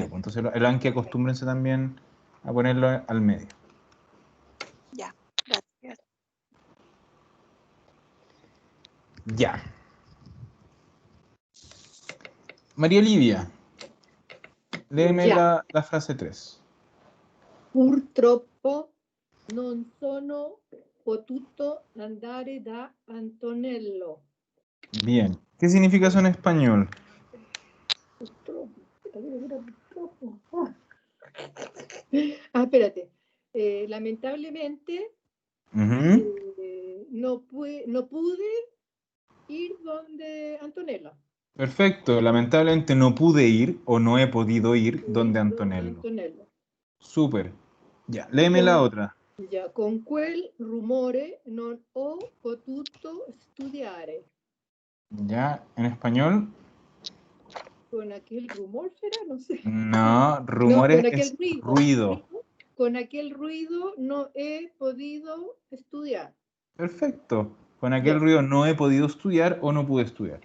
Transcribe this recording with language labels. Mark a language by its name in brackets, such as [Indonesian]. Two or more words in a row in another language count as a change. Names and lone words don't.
[Spanish] Entonces el anque acostúmbrense también a ponerlo al medio. Ya, gracias. Ya. María Olivia, léeme Ya. la frase 3. [Italian] Purtroppo non sono potuto andare da Antonello. [Spanish] Bien. ¿Qué significa eso en español? Purtroppo. Espérate. Lamentablemente Ujú. no pude ir donde Antonello. Perfecto. Lamentablemente no pude ir o no he podido ir donde Antonello. Súper. Ya. Léeme la otra. [Italian] Ya, con quel rumore non ho potuto studiare. [Spanish] Ya. ¿En español? Con aquel rumor será, no sé. No, No, rumores con aquel es ruido. ruido. Con aquel ruido no he podido estudiar. Perfecto. Con aquel Ya, ruido no he podido estudiar o no pude estudiar.